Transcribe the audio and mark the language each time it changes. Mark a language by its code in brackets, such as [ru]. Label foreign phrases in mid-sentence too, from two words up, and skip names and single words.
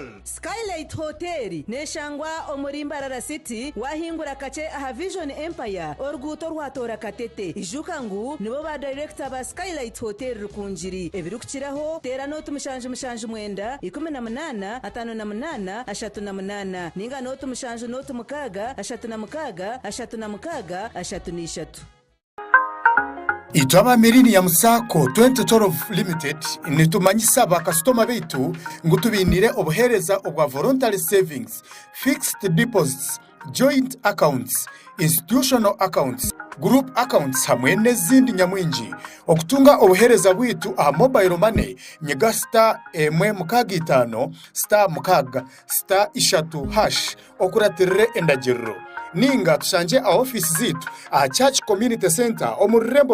[nyn] Skylight Hotel neshangwa omuri Mbarara City wahingura kace aha Vision Empire oruguto rwatora katete ijuka ngu nibo ba director ba Skylight Hotel Rukunjiri ebirukiraho tera notu mushanju mwenda 18 58 38 ninga notu mushanju notu mukaga 36 Itwaba Millennium Sacco 2012 Limited nitumanyisa bakasitoma beitu ngutubinire obuhereza obwa [en] voluntary savings, fixed deposits, joint accounts, institutional accounts, group accounts [nyn] hamwe n'ezindi nyamwingi okutunga obuhereza bwitu aha [en] mobile money [nyn] nyega *165 *3 okuratirire endagiriro ninga tushanje a office zitu a Church Community Center omurembo